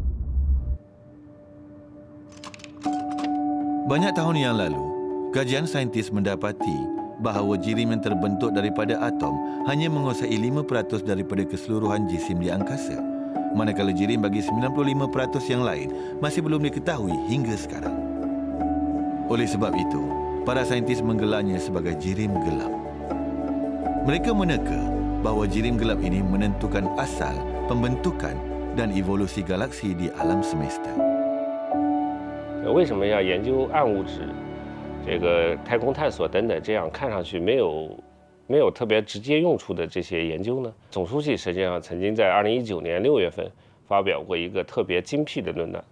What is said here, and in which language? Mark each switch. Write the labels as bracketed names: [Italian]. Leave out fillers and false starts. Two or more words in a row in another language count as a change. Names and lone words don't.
[Malay] Banyak tahun yang lalu, kajian saintis mendapati bahawa jirim yang terbentuk daripada atom hanya menguasai 5% daripada keseluruhan jisim di angkasa, manakala jirim bagi 95% yang lain masih belum diketahui hingga sekarang. Oleh sebab itu, para saintis menggelarnya sebagai jirim gelap. Mereka meneka bahawa jirim gelap ini menentukan asal, pembentukan dan evolusi galaksi di alam semesta. [Chinese] 为什么要研究暗物质、这个太空探索等等这样看上去没有特别直接用处的这些研究呢？总书记实际上曾经在2019年6月份发表过一个特别精辟的论断。